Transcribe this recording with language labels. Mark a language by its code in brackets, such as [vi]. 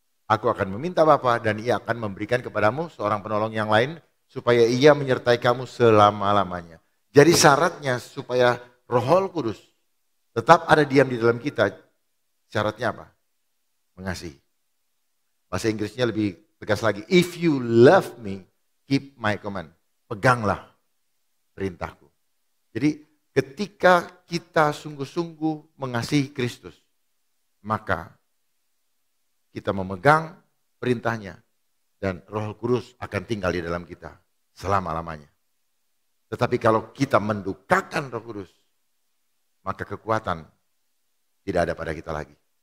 [id] Aku akan meminta Bapa dan ia akan memberikan kepadamu seorang penolong yang lain supaya ia menyertai kamu selama-lamanya. Jadi syaratnya supaya Roh Kudus tetap ada diam di dalam kita, syaratnya apa? Mengasihi. Bahasa Inggrisnya lebih tegas lagi. [en] If you love me, keep my command. [id] Peganglah perintahku. Jadi ketika kita sungguh-sungguh mengasihi Kristus, maka kita memegang perintahnya dan Roh Kudus akan tinggal di dalam kita selama-lamanya. Tetapi kalau kita mendukakan Roh Kudus, maka kekuatan tidak ada pada kita lagi.